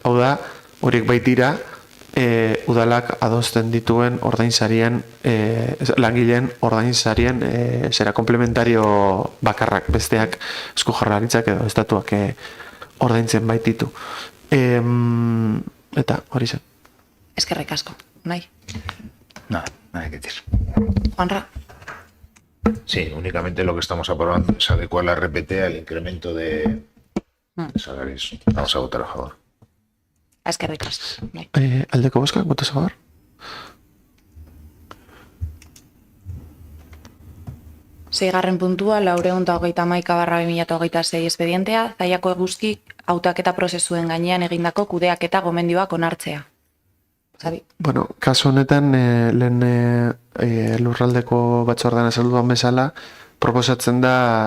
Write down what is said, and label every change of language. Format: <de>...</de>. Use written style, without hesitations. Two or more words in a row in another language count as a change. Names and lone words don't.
<eu>Hau da, horiek baitira udalak adosten dituen ordainsarien langileen ordainsarien zera komplementario bakarrak, besteak Eusko Jaurlaritzak edo estatuak ordaintzen baititu. Eta hori zen. Eskerrik asko, Unai.</eu> <es>Nada que decir. Juanra. Sí, únicamente lo que estamos aprobando es adecuar la RPT al incremento de salarios. Vamos a votar a favor.</es> <eu>Eskerrik asko. Bai. Aldeko bozkak,</eu> <es>votos a favor?</es> <eu>Seigarren puntua, 431/2026 espedientea, Zaiako eguzki hautaketa prozesuen gainean egindako kudeaketa gomendioak onartzea. Sabi? Bueno, kasu honetan, lehen lurraldeko batzordean azalduan bezala, proposatzen da,</eu>